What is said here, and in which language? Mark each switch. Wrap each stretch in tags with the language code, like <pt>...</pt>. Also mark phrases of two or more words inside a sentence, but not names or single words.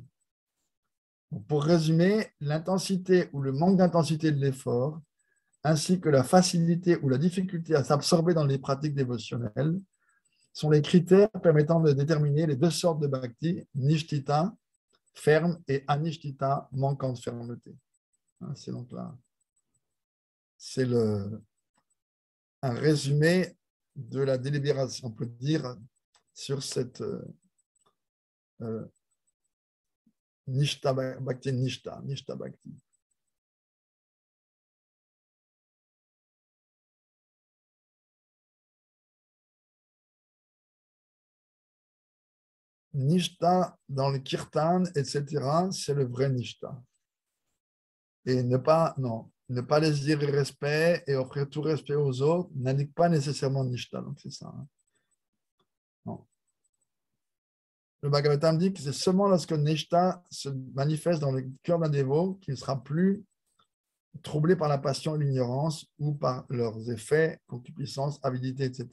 <fr>Pour résumer, l'intensité ou le manque d'intensité de l'effort, ainsi que la facilité ou la difficulté à s'absorber dans les pratiques dévotionnelles, sont les critères permettant de déterminer les 2 sortes de bhakti, nishtita, ferme, et anishtita, manquant de fermeté. C'est donc là, c'est un résumé de la délibération, on peut dire, sur cette</fr> <sa>nishta bhakti, nishta bhakti.</sa> <fr>Nishta dans le kirtan, etc., c'est le vrai nishta. Et ne pas les dire respect et offrir tout respect aux autres n'indique pas nécessairement nishta. Donc c'est ça. Hein. Non. Le Bhagavatam dit que c'est seulement lorsque nishta se manifeste dans le cœur d'un dévot qu'il ne sera plus troublé par la passion et l'ignorance ou par leurs effets, concupiscence, avidité, etc.</fr>